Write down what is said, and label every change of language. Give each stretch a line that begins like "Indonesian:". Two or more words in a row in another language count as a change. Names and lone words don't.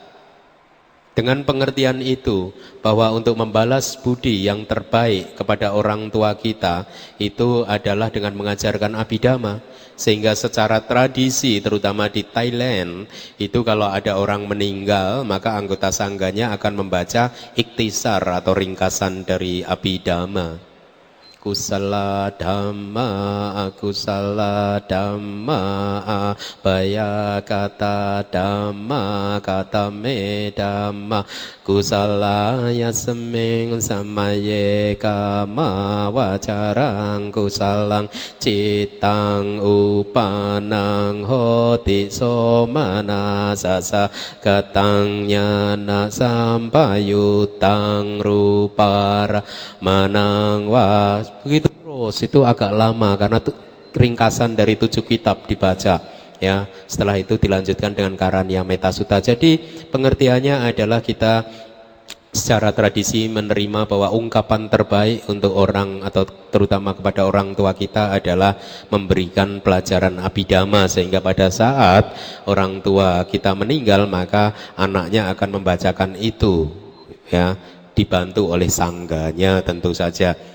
Indonesian: Dengan pengertian itu, bahwa untuk membalas budi yang terbaik kepada orang tua kita, itu adalah dengan mengajarkan abidama. Sehingga secara tradisi, terutama di Thailand, itu kalau ada orang meninggal, maka anggota sangganya akan membaca iktisar atau ringkasan dari abidama.
Pali: Kusala dhamma, akusala dhamma, baya kata dhamma, kata me dhamma, kusala yaseming samaye kama wacarang kusalang citang upanang hoti somana sasa katang nyana sampayutang rupara manang was.
Indonesian: Begitu terus, itu agak lama karena ringkasan dari 7 kitab dibaca, ya. Setelah itu dilanjutkan dengan Karania Metasutta. Jadi pengertiannya adalah kita secara tradisi menerima bahwa ungkapan terbaik untuk orang atau terutama kepada orang tua kita adalah memberikan pelajaran abidama, sehingga pada saat orang tua kita meninggal maka anaknya akan membacakan itu, ya, dibantu oleh sangganya tentu saja.